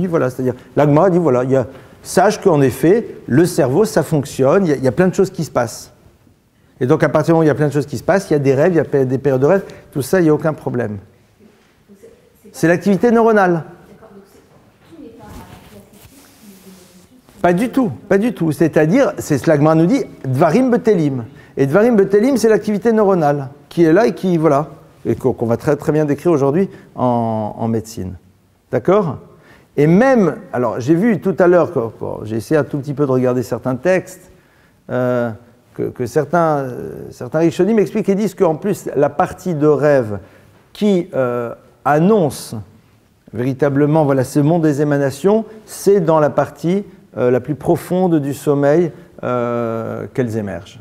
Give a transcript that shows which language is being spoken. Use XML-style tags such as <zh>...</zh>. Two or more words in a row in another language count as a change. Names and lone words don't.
<fr>Voilà, c'est-à-dire, la Gemara dit, voilà, sache qu'en effet, le cerveau, ça fonctionne, il y a plein de choses qui se passent. Et donc, à partir du moment où il y a plein de choses qui se passent, il y a des rêves, il y a des périodes de rêve, tout ça, il n'y a aucun problème. C'est l'activité neuronale. Pas du tout, pas du tout. C'est-à-dire, c'est ce que la Gemara nous dit,</fr> <he>דברים בטלים. Et דברים בטלים,</he> <fr>c'est l'activité neuronale qui est là et qui, voilà, et qu'on va très, très bien décrire aujourd'hui en médecine. D'accord ? Et même, alors j'ai vu tout à l'heure, j'ai essayé un tout petit peu de regarder certains textes, que certains Rishonim m'expliquent et disent qu'en plus, la partie de rêve qui annonce véritablement, voilà, ce monde des émanations, c'est dans la partie la plus profonde du sommeil qu'elles émergent.</fr>